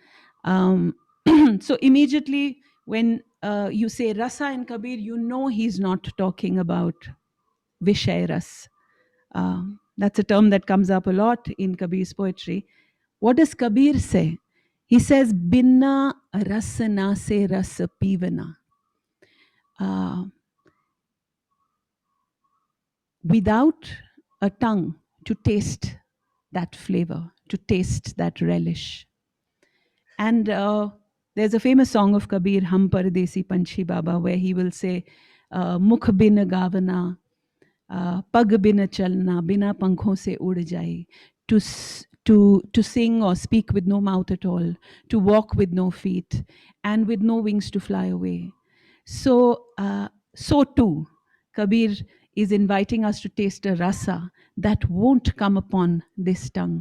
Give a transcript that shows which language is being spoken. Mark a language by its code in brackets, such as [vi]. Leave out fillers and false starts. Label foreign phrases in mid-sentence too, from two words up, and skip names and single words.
[en] So immediately when you say Rasa and Kabir, you know he's not talking about [hi] विषय रस. [en] That's a term that comes up a lot in Kabir's poetry. What does Kabir say? He says, [hi] बिन रसना से रस पीवना. [en] Without a tongue to taste that flavor, to taste that relish. And there's a famous song of Kabir, Hum Paradesi Panchi Baba, where he will say, [hi] मुख बिन गावना, पग बिन चलना बिना पंखों से उड़ जाए, [en] to sing or speak with no mouth at all, to walk with no feet, and with no wings to fly away. So too, Kabir is inviting us to taste a rasa that won't come upon this tongue.